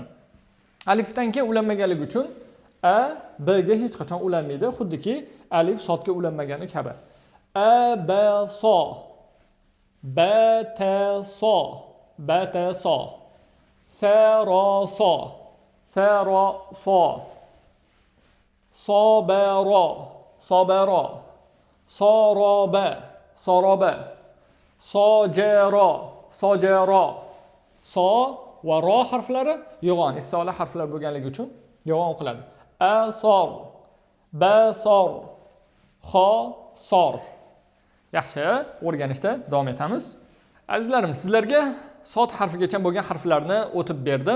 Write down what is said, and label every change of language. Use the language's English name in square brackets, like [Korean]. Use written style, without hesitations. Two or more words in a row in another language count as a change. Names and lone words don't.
[Uzbek] Alifdan keyin ulanmaganligi uchun a, b ga hech qachon ulanmaydi, xuddiki alif sodga ulanmagani kabi. A, b, so, b, t, so, b, t, so, s, ro, so, s, ro, so, so, b, ro, so, b, ro, so, ro, b, so, ro, b, sojero, sojero. So va ro harflari yo'g'on, isti'ola harflar bo'lganligi uchun yo'g'on o'qiladi. Asor, basor, xosor. Yaxshi, o'rganishda davom etamiz. Azizlarim, sizlarga sod harfigacha bo'lgan harflarni o'tib berdim.